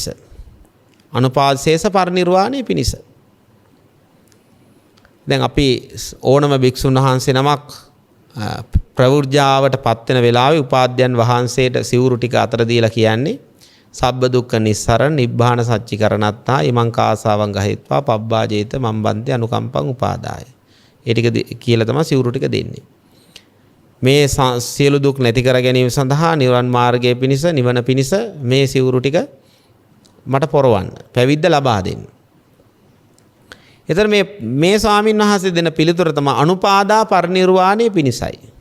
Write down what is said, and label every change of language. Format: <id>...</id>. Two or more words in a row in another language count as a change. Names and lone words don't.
<si>අනුපාදශේෂ පරිනිර්වාණය පිණිස. දැන් අපි ඕනම භික්ෂුන් වහන්සේ නමක් ප්‍රවෘජාවට පත් වෙන වෙලාවේ උපාධ්‍යයන් වහන්සේට සිවුරු ටික අතර දීලා කියන්නේ</si> <pi>සබ්බ දුක්ඛ නිස්සරණ නිබ්බාන සච්චිකරණත්තා ඉමං කාසාවං ගහෙත්වා පබ්බාජේත මම්බන්ති අනුකම්පං උපාදාය.</pi> <si>ඒ ටික කියලා තමයි සිවුරු ටික දෙන්නේ. මේ සියලු දුක් නැති කර ගැනීම සඳහා නිවන් මාර්ගයේ පිණිස නිවන පිණිස මේ සිවුරු ටික මට පොරවන්න. පැවිද්ද ලබා දෙන්න. එතන මේ ස්වාමීන් වහන්සේ දෙන පිළිතුර තමයි අනුපාදා පරිනිර්වාණය පිණිසයි.</si>